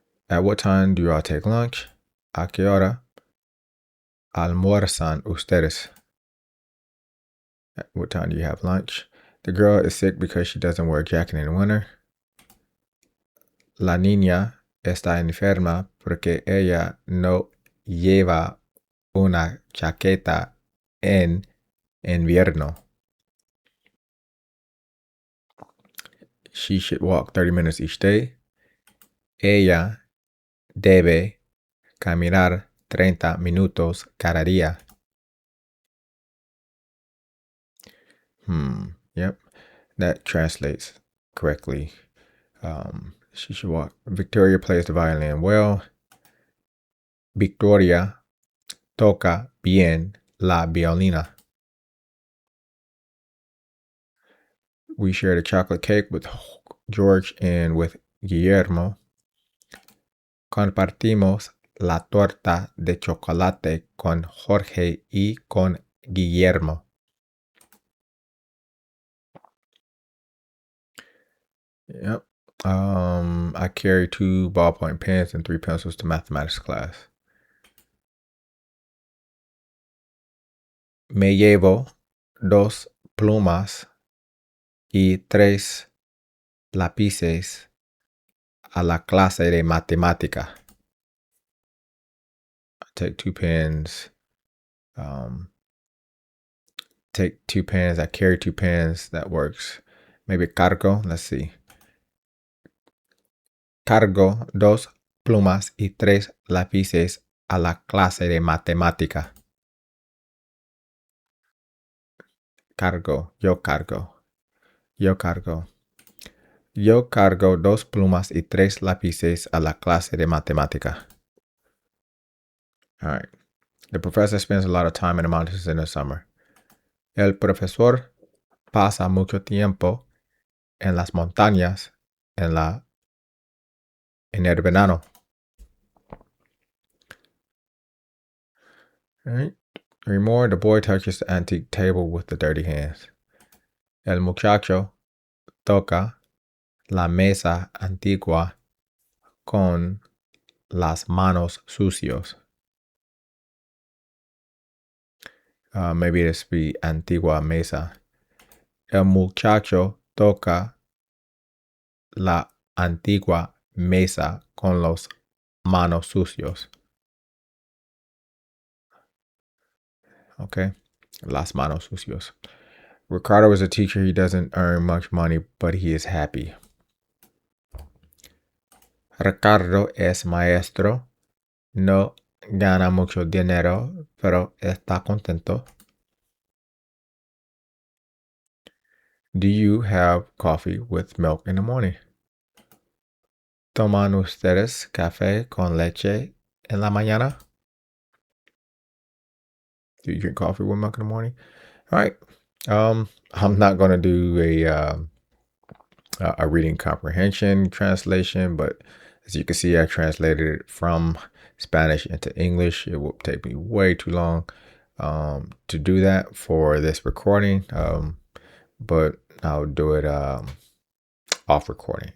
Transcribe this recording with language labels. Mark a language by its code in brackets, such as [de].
[en] At what time do you all take lunch? [es] ¿A qué hora almuerzan ustedes? [en] At what time do you have lunch? The girl is sick because she doesn't wear a jacket in the winter. [es] La niña está enferma porque ella no lleva una chaqueta en invierno. [en] She should walk 30 minutes each day. [es] Ella debe caminar 30 minutos cada día. [en] Yep, that translates correctly. She should walk. Victoria plays the violin well. [es] Victoria toca bien la violina. [en] We shared a chocolate cake with George and with Guillermo. [es] Compartimos la torta de chocolate con Jorge y con Guillermo. [en] Yep. I carry 2 ballpoint pens and 3 pencils to mathematics class. [es] Me llevo 2 plumas y 3 lápices a la clase de matemática. [en] I take 2 pens. Take 2 pens. I carry 2 pens. That works. Maybe cargo. Let's see. [es] Cargo 2 plumas y 3 lápices a la clase de matemática. Cargo. Yo cargo. Yo cargo. Yo cargo 2 plumas y 3 lápices a la clase de matemática. [en] All right. The professor spends a lot of time in the mountains in the summer. [es] El profesor pasa mucho tiempo en las montañas en el verano. [en] All right. Three more. The boy touches the antique table with the dirty hands. [es] El muchacho toca la mesa antigua con las manos sucios. [en] Maybe this be [es] antigua mesa. El muchacho toca la antigua mesa con las manos sucios. [en] Okay, [es] las manos sucios. [en] Ricardo is a teacher. He doesn't earn much money, but he is happy. [es] Ricardo es maestro. No gana mucho dinero, pero está contento. [en] Do you have coffee with milk in the morning? [es] ¿Toman ustedes café con leche en la mañana? [en] Do you drink coffee with milk in the morning? All right. I'm not going to do a reading comprehension translation, but as you can see, I translated it from Spanish into English. It will take me way too long to do that for this recording, but I'll do it off recording.